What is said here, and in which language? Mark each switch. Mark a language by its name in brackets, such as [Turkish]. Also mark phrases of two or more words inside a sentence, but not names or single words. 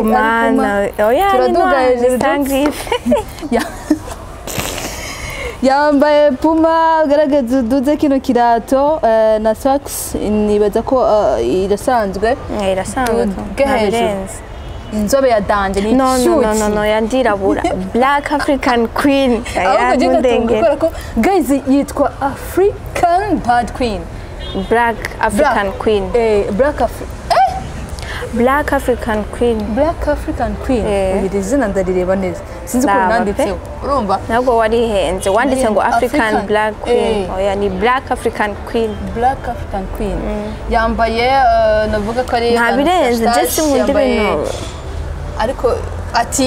[Kinyarwanda] turaduga hejuru yambaye puma garagaza uduze kino kirato na socks nibaza ko irasanzwe inzobe ya danje ni [English] no yandirabura black African queen guys yitwa African bad queen black African queen Black African Queen [Kinyarwanda] iri zina ndarireba neza sinzi ko nanditseho urumva nabwo warihenze wanditse ngo [English] African Black Queen [Kinyarwanda] oya ni [English] Black African Queen [Kinyarwanda] yambaye navuga ko ari ntabirenze just mu ndibino ariko ati